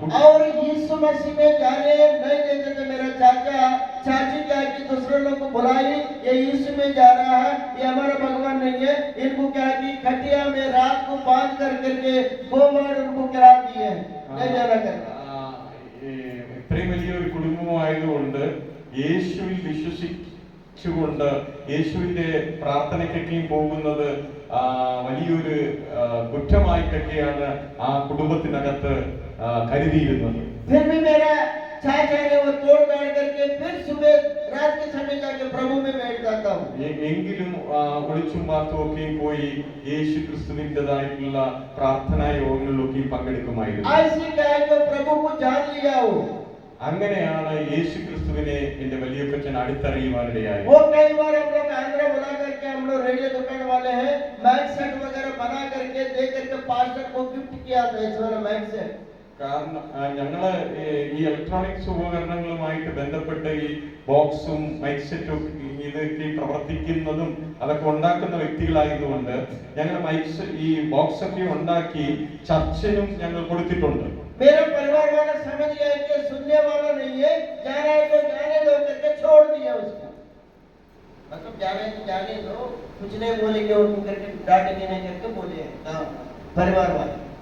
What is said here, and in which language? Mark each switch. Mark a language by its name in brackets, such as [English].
[Hindi] और यीशु मसीह में जाने नहीं देते थे। मेरा चाचा चाची क्या कि दूसरे लोग को बुलाई, ये यीशु में जा रहा है, ये हमारा भगवान नहीं है, इनको क्या कि खटिया में रात को बांध कर करके 2 बार उनको गिरा दिए, नहीं जाना करना। [Malayalam] ഇത്രയും വലിയൊരു കുടുംബമായതുകൊണ്ട് യേശുവിൽ വിശ്വസിച്ചുകൊണ്ട് യേശുവിന്റെ പ്രാർത്ഥനയ്ക്കൊക്കെയും പോകുന്നത് വലിയൊരു കുറ്റമായിട്ടൊക്കെയാണ് ആ കുടുംബത്തിനകത്ത് കരുതിയിരുന്നത്. [Hindi] फिर भी मेरा चाचा ने वो तोड़ ताड़ करके फिर सुबह रात के समय जाके प्रभु में बैठ जाता हूँ। [Malayalam] എങ്കിലും ഒളിച്ചും പാത്തും ഒക്കെയും പോയി യേശു ക്രിസ്തുവിൻ്റെതായിട്ടുള്ള പ്രാർത്ഥനാ യോഗങ്ങളിലൊക്കെയും പങ്കെടുക്കുമായിരുന്നു. [Hindi] ऐसे क्या कि प्रभु को जान लिया हो। [Malayalam] അങ്ങനെയാണ് യേശു ക്രിസ്തുവിനെ എന്റെ വലിയപ്പച്ചൻ അടുത്തറിയുവാനിടയായി. [Hindi] वो कई बार हम लोग आंध्रा बुला करके, हम लोग रेडियो दुकान वाले हैं, माइक सेट वगैरह बना करके दे करके पास्टर को गिफ्ट किया था इस वाला माइक सेट। [Malayalam] കാരണം ഞങ്ങള് ഈ ഇലക്ട്രോണിക്സ് ഉപകരണങ്ങളുമായിട്ട് ബന്ധപ്പെട്ട് ഈ ബോക്സും മൈക്ക് സെറ്റും ഇതൊക്കെ പ്രവർത്തിക്കുന്നതും അതൊക്കെ ഉണ്ടാക്കുന്ന വ്യക്തികളായതുകൊണ്ട് ഞങ്ങൾ ഈ ബോക്സ് ഒക്കെ ഉണ്ടാക്കി ചർച്ചിനും ഞങ്ങൾ കൊടുത്തിട്ടുണ്ട്. [Hindi] मेरा परिवार वाला समझ गया कि सुनने वाला नहीं है, जाना है तो जाने दो करके छोड़ दिया उसको। मतलब जाने दो, कुछ नहीं बोलेंगे उनको करके, डांटेंगे नहीं करके बोले परिवार वाले।